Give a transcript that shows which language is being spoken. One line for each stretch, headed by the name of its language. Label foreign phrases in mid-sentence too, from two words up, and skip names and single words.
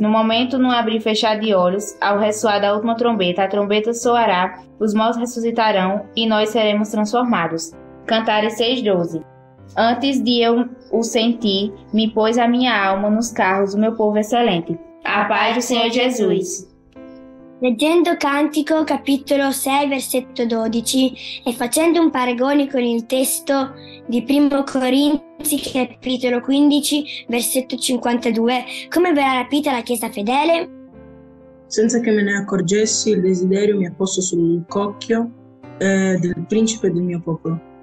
Portuguese: No momento, no abrir e fechar de olhos, ao ressoar da última trombeta, a trombeta soará, os mortos ressuscitarão e nós seremos transformados. Cantares 6, 12. Antes de eu o sentir, me pôs a minha alma nos carros do meu povo excelente. A paz do Senhor Jesus.
Italian: Leggendo Cantico, capitolo 6, versetto 12, e facendo un paragone con il testo di 1 Corinzi, capitolo 15, versetto 52, come verrà rapita la Chiesa fedele? Senza che me ne accorgessi, il desiderio mi ha posto sul cocchio del principe del mio popolo.